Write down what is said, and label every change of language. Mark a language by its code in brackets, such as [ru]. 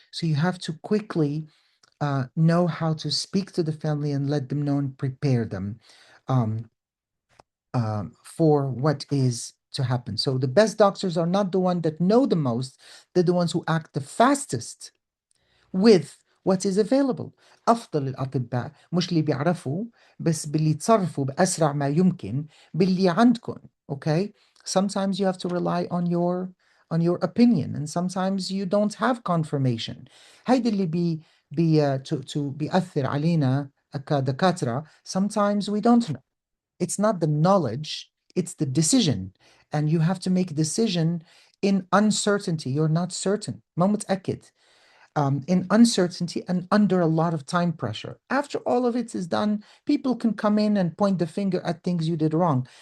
[en] So you have to quickly know how to speak to the family and let them know and prepare them um, for what is to happen. So the best doctors are not the ones that know the most, they're the ones who act the fastest with what is available. [ar] أفضل الأطباء مش اللي بيعرفوا بس باللي يتصرفوا بأسرع ما يمكن باللي عندكم. [en] Okay? Sometimes you have to rely on your opinion, and sometimes you don't have confirmation. [ar] هيدا اللي to بيأثر علينا كدكاترة. [en] Sometimes we don't know. It's not the knowledge, it's the decision. And you have to make a decision in uncertainty. You're not certain. [ar] ما متأكد. [en] In uncertainty and under a lot of time pressure. After all of it is done, people can come in and point the finger at things you did wrong.